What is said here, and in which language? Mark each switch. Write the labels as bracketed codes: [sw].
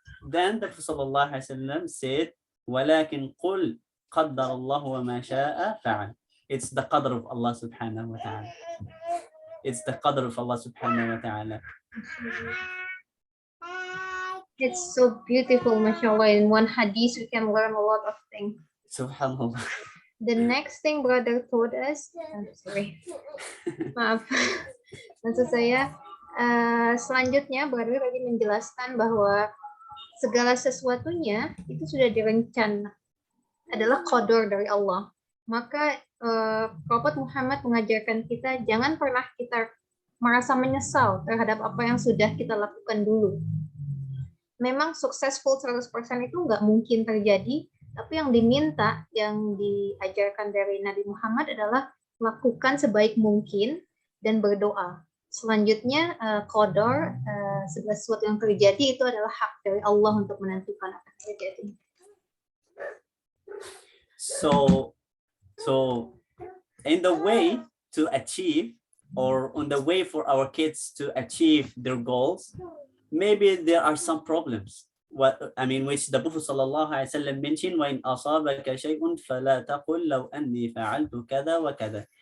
[en] Then the Prophet ﷺ said, [ar] ولكن قل قدر الله وما شاء فعل. [en] It's the qadr of Allah subhanahu wa ta'ala. It's the qadr of Allah subhanahu wa ta'ala. It's so beautiful, mashallah. In one hadith, we can learn a lot of things. Subhanallah. The next thing brother told us, sorry, [id] maaf, maksud saya, selanjutnya brother tadi menjelaskan bahwa segala sesuatunya itu sudah direncana, adalah qadar dari Allah. Maka Prophet Muhammad mengajarkan kita jangan pernah kita merasa menyesal terhadap apa yang sudah kita lakukan dulu. Memang successful 100% itu nggak mungkin terjadi, tapi yang diminta, yang diajarkan dari Nabi Muhammad adalah lakukan sebaik mungkin dan berdoa. Selanjutnya qadar, segala sesuatu yang terjadi itu adalah hak dari Allah untuk menentukan apa yang terjadi. [en] So in the way to achieve, or on the way for our kids to achieve their goals, maybe there are some problems. Which the Prophet sallallahu alaihi wasallam mentioned, [ar] وَإِنْ أَصَابَكَ شَيْءٌ فَلَا تَقُلْ لَوْ أَنِّي فَعَلْتُ كَذَا وَكَذَا.